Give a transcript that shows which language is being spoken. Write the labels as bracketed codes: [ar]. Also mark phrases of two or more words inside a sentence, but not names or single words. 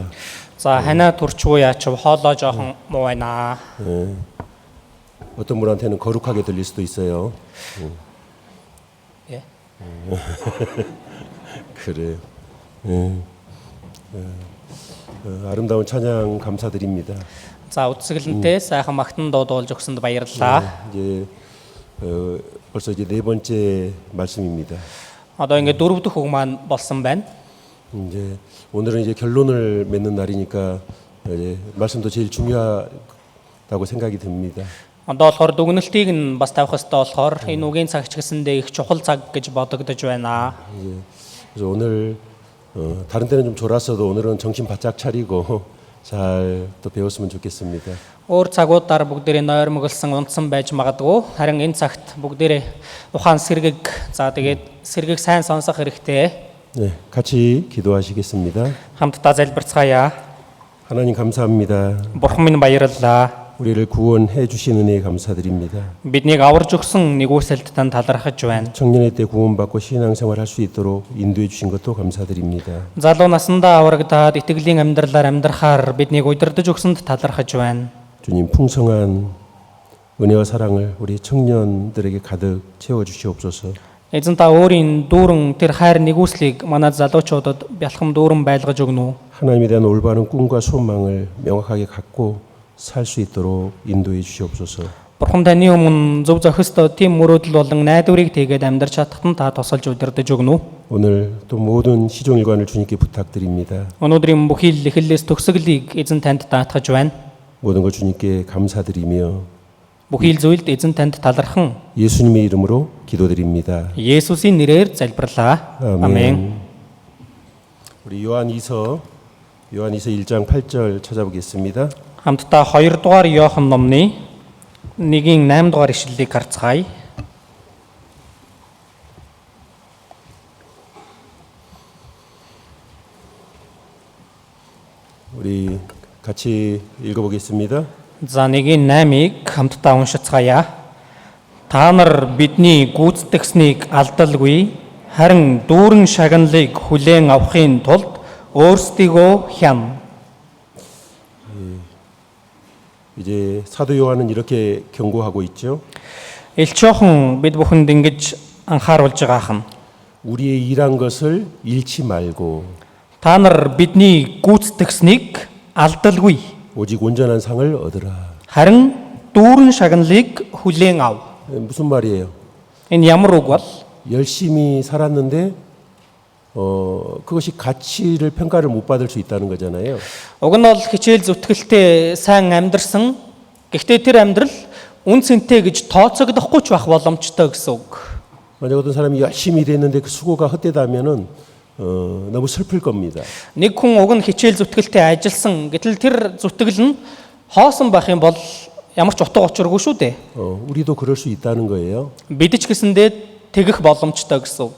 [mn] За ханаа төрчгүй яач хоолоо жоохон муу байна. [ko] 어떤 분한테는 거룩하게 들릴 수도 있어요. 예. 그래요. 아름다운 찬양 감사드립니다. [mn] За үсгэлэнтэй сайхан магтан дуудуулж өгсөнд баярлалаа. [ko] 이제 벌써 이제 네 번째 말씀입니다. [mn] Одоо ингээд дөрөв дэх үг маань болсон байна. [ko] 이제 오늘은 이제 결론을 맺는 날이니까 이제 말씀도 제일 중요하다고 생각이 듭니다. [mn] Одоо болохоор дүгнэлтийг нь бас тавих хэрэгтэй болохоор энэ үгийн цагч гэсэндээ их чухал цаг гэж бодогдож байна. [ko] 그래서 오늘 다른 때는 좀 졸았어도 오늘은 정신 바짝 차리고 잘 또 배웠으면 좋겠습니다. [mn] Өөр цагуудаар бүгдээрээ нойрмоглсон унтсан байж магадгүй. Харин энэ цагт бүгдээрээ ухаан сэргийг тэгээд сэргийг сайн сонсох хэрэгтэй. [ko] 네, 같이 기도하시겠습니다. [mn] Хамтдаа залбирцгаая. [ko] 하나님 감사합니다. [mn] Бурхан минь баярлалаа. [ko] 우리를 구원해 주신 은혜에 감사드립니다. [mn] Биднийг аварж өгсөн нэгүсэлд тань талархаж байна. [ko] 청년의 때 구원받고 신앙생활 할 수 있도록 인도해 주신 것도 감사드립니다. [mn] Залуу насндаа аврагдаад итгэлийн амьдралаар амьдрахаар биднийг удирдах өгсөнд талархаж байна. [ko] 주님 풍성한 은혜와 사랑을 우리 청년들에게 가득 채워 주시옵소서. [mn] Эзэн та өөрийн дүүрэн тэр хайр нэгүслийг манай залуучуудад бялхам дүүрэн байлгаж өгнө үү? [ko] 하나님에 대한 올바른 꿈과 소망을 명확하게 갖고 살 수 있도록 인도해 주시옵소서. [mn] Бурхан таны өмнө зөв зохистой тийм мөрөөдөл болон найдварыг тэгээд амьдрч чадахад нь та тусалж удирдах өгнө үү? [ko] 오늘 또 모든 시종일관을 주님께 부탁드립니다. [mn] Өнөөдрийн бүхий л эхлэлээс төгсгөлийг эзэн танд даатгаж байна. [ko] 모든 것 주님께 감사드리며 [mn] Бүхий л зүйлд эзэн танд талархан [ko] 예수님의 이름으로 기도드립니다. [mn] Есүсийн нэрээр залбирлаа. Амен. [ko] 우리 요한이서 1장 8절 찾아보겠습니다. [mn] Хамтдаа 2 дугаар Иохан номны 1-8 дугаар ишлэлийг харцгаая. [ko] 우리 같이 읽어보겠습니다. [mn] За 1-8-ыг хамтдаа уншицгаая. Та нар бидний гүйцэтгсэнийг алдалгүй харин дүүрэн шагналыг хүлээн авахын тулд өөрсдийгөө хям. [ko] 이제 사도 요한은 이렇게 경고하고 있죠. [mn] Элчохон бид бүхэнд ингэж анхааруулж байгаа юм. [ko] 우리의 일한 것을 잃지 말고 [mn] Та нар бидний гүйцэтгсэнийг алдалгүй [ko] 오직 온전한 상을 얻으라. [mn] харин дүүрэн шагналыг хүлээн ав. [ko] 무슨 말이에요? [mn] Энэ ямар үг бол? [ko] 열심히 살았는데 그것이 가치를 평가를 못 받을 수 있다는 거잖아요. [mn] Уг нь бол хичээл зүтгэлтэй сайн амьдрсан. Гэхдээ тэр амьдрал үн цэнтэй гэж тооцогдохгүй ч байх боломжтой гэсэн үг. [ko] 만약 어떤 사람이 열심히 일했는데 그 수고가 헛되다면은 너무 슬플 겁니다. [mn] Нэг хүн уг нь хичээл зүтгэлтэй ажилласан. Гэтэл тэр зүтгэл нь хоосон байх юм бол ямар ч утга учиргүй шүү дээ. [ko] 우리도 그럴 수 있다는 거예요. [mn] Бид ч гэсэндээ тэгэх боломжтой гэсэн үг.